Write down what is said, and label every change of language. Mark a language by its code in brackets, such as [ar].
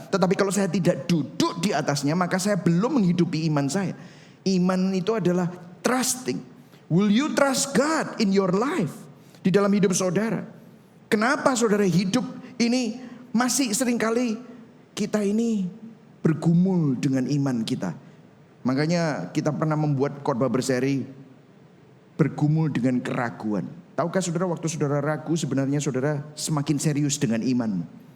[id] Tetapi kalau saya tidak duduk di atasnya, maka saya belum menghidupi iman saya. Iman itu adalah trusting. [en] Will you trust God in your life? [id] Di dalam hidup saudara. Kenapa saudara hidup ini masih seringkali kita ini bergumul dengan iman kita. Makanya kita pernah membuat khotbah berseri bergumul dengan keraguan. Tahukah saudara waktu saudara ragu sebenarnya saudara semakin serius dengan imanmu.